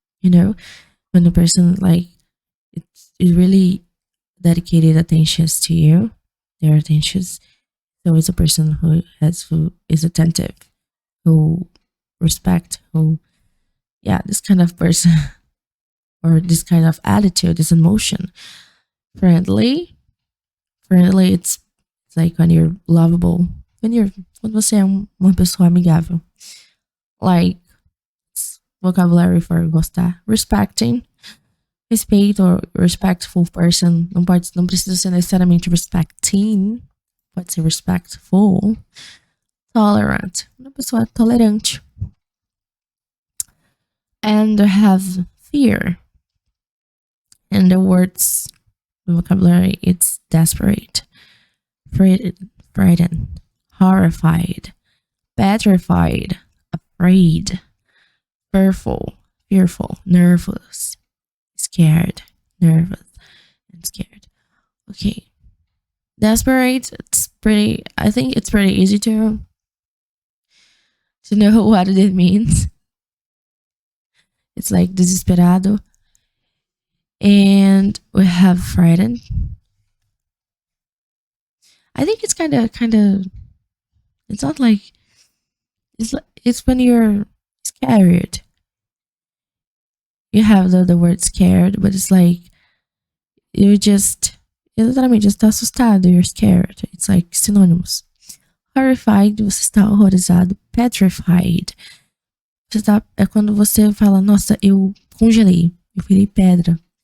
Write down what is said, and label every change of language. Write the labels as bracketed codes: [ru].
[en] When the person like it's really dedicated attentions to you, their attentions. So it's a person who is attentive, who respect, this kind of person or this kind of attitude, this emotion. Friendly, it's like when you're lovable, [pt] quando você é uma pessoa amigável. [en] Like, vocabulary for gostar. Respecting, respeito or respectful person. [pt] Não precisa ser necessariamente respecting, pode ser respectful. Tolerant, uma pessoa tolerante. [en] And have fear. And the words The vocabulary, it's desperate, frightened, horrified, petrified, afraid, fearful, nervous, scared, nervous, and scared. Okay. Desperate, I think it's pretty easy to know what it means. It's like desesperado. And we have frightened. I think it's kind of, it's not like, it's when you're scared. You have the word scared, but it's like, you're just, exatamente, just [pt] tá assustado, [en] you're scared. It's like synonymous. [pt] Horrified, você está horrorizado. Petrified, é quando você fala, nossa, eu congelei, eu virei pedra.